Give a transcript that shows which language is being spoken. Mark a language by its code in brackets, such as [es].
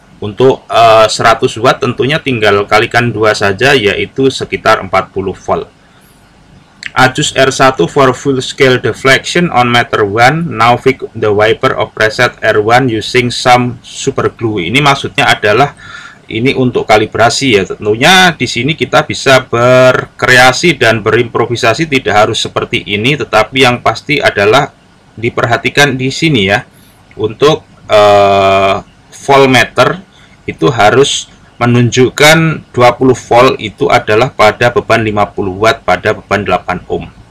[id] Untuk 100 watt tentunya tinggal kalikan 2 saja, yaitu sekitar 40 volt. [en] Adjust R1 for full scale deflection on meter 1. Now fix the wiper of preset R1 using some super glue. [id] Ini maksudnya adalah ini untuk kalibrasi ya. Tentunya di sini kita bisa berkreasi dan berimprovisasi, tidak harus seperti ini, tetapi yang pasti adalah diperhatikan di sini ya. Untuk voltmeter itu harus menunjukkan 20 volt itu adalah pada beban 50 watt pada beban 8 ohm.